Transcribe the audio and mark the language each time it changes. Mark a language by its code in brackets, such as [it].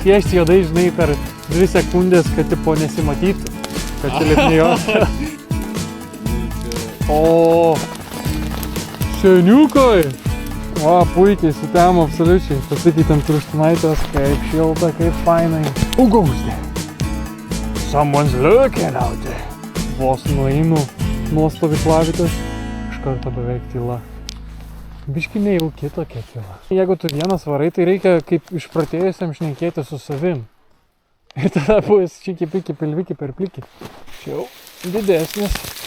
[lt] Piešti juodai, žinai, per 2 sekundės, kad tipo nesimatytų. Kad čia lipnėjos. O, Seniukai. O, puikiai, sutemo absoliučiai. Pasikeitėm pirštinaitės, kaip šilta, kaip fainai. Ugausti. [en] Someone's looking out there. [lt] Vos nueinu nuo stovyklavitės, iš karto beveik tyla. Biški nejauki tokia tyla. Jeigu tu vienas varai, tai reikia kaip išpratėjusiam šnekėti su savim. Ir tada bus čiki piki pilviki per plikį. Čia jau didesnis.